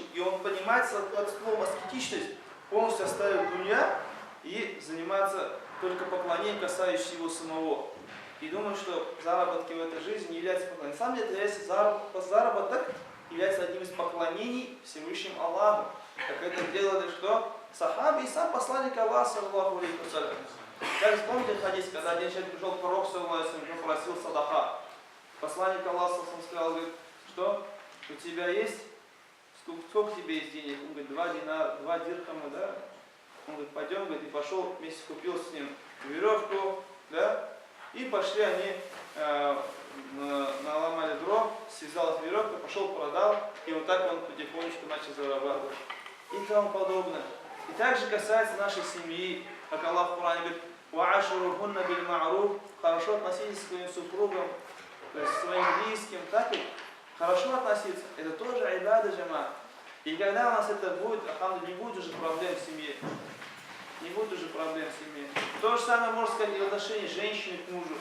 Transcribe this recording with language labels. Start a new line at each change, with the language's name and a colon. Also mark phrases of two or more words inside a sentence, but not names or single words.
Russian: И он понимает под словом аскетичность, полностью оставить дунья и заниматься только поклонением, касающимся его самого. И думаю, что заработки в этой жизни не являются поклонением. На самом деле, заработок является одним из поклонений Всевышнему Аллаху. Как это делали что? Сахаби и сам посланник Аллаха,
Arabic: صلى الله عليه وسلم.
Russian: Как вспомните хадис, когда один человек пришел к пророку,
Arabic: صلى الله عليه وسلم,
Russian: просил садаха. Посланник Аллаха сказал, говорит, что у тебя есть, сколько тебе есть денег? Он говорит, 2 динара, 2 дирхама, да? Он говорит, пойдем, говорит, и пошел вместе купил с ним веревку, да? И пошли они, наломали дров, связалась веревка, пошел, продал, и вот так он потихонечку начал зарабатывать. И тому подобное. И также касается нашей семьи, как Аллах в Коране говорит,
Arabic: «وعاشروهن بالمعروف»,
Russian: хорошо относитесь к своим супругам, то есть к своим близким, так и хорошо относиться. Это тоже
Arabic: عبادة جماعة.
Russian: И когда у нас это будет, не будет уже проблем в семье. Не будет уже проблем в семье. То же самое можно сказать и в отношении женщины к мужу.